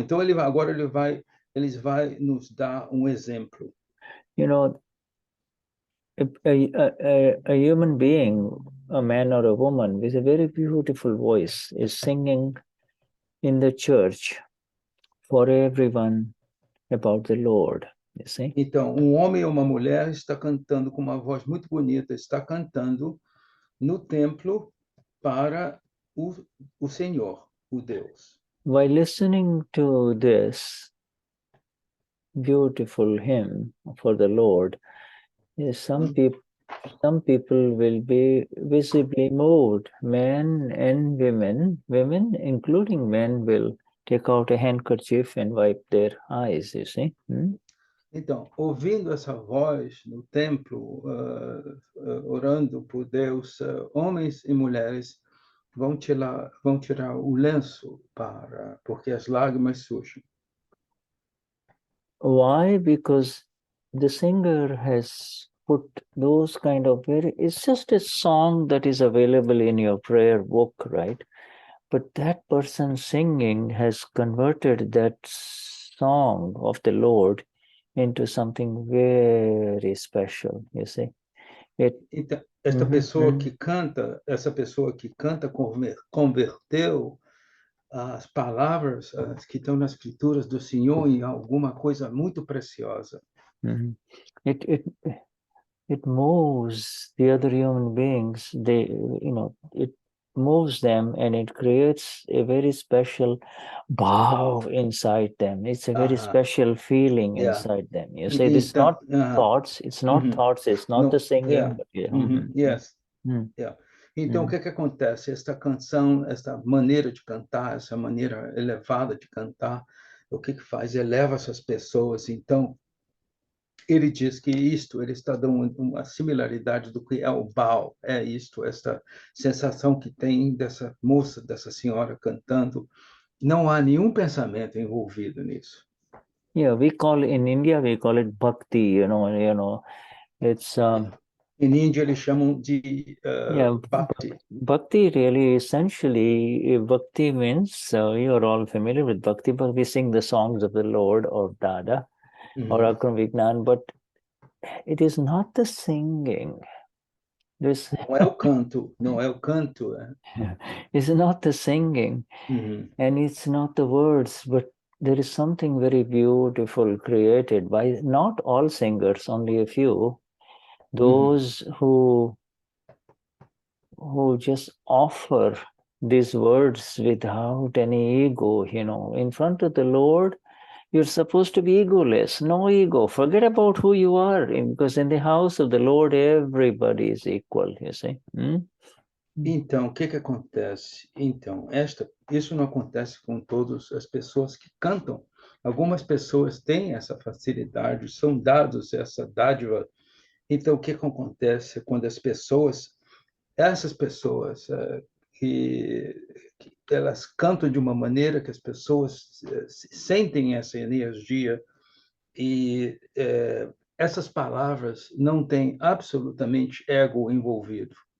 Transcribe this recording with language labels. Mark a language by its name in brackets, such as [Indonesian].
[Portuguese] Então, eles vai nos dar exemplo. [English] A human being, a man or a woman with a very beautiful voice is singing in the church for everyone about the Lord, you see? [Portuguese] Então, homem ou uma mulher está cantando com uma voz muito bonita, está cantando no templo para o Senhor, o Deus. [English] By listening to this beautiful hymn for the Lord, some people will be visibly moved. Men and women including men, will take out a handkerchief and wipe their eyes, you see. [Portuguese] Então, ouvindo essa voz no templo, orando por Deus, homens e mulheres vão tirar o lenço porque as lágrimas surgem. [English] Why? Because the singer has put those kind of it's just a song that is available in your prayer book, right? But that person singing has converted that song of the Lord into something very special, you see. [Portuguese] Então, essa pessoa que canta converteu as palavras que estão nas escrituras do Senhor em alguma coisa muito preciosa. [English] It moves the other human beings. It moves them, and it creates a very special bhav inside them. It's a very special feeling inside them. You say, it's not thoughts. It's not thoughts. It's not the singing. Yes. Yeah. [Portuguese] Então, o que acontece? Esta canção, esta maneira de cantar, essa maneira elevada de cantar, o que faz? Eleva essas pessoas. Então, ele diz que ele está dando uma similaridade do que é o Baal, é isto, esta sensação que tem dessa moça, dessa senhora cantando. Não há nenhum pensamento envolvido nisso. [English] Yeah, in India, we call it bhakti, it's... [Portuguese] Em Índia, eles chamam de bhakti. [English] Bhakti really, essentially, bhakti means, you're all familiar with bhakti, but we sing the songs of the Lord or Dada or Akram Vignan, but it is not the singing. [Portuguese] Não é o canto, não é o canto. [English] It's not the singing, and it's not the words, but there is something very beautiful created by not all singers, only a few, those who just offer these words without any ego, in front of the Lord. You're supposed to be egoless, no ego. Forget about who you are, because in the house of the Lord, everybody is equal, you see. [Portuguese] Então, o que acontece? Então, isso não acontece com todas as pessoas que cantam. Algumas pessoas têm essa facilidade, são dados essa dádiva. Então, o que acontece quando essas pessoas que elas cantam de uma maneira que as pessoas sentem essa energia e essas palavras não têm absolutamente ego envolvido.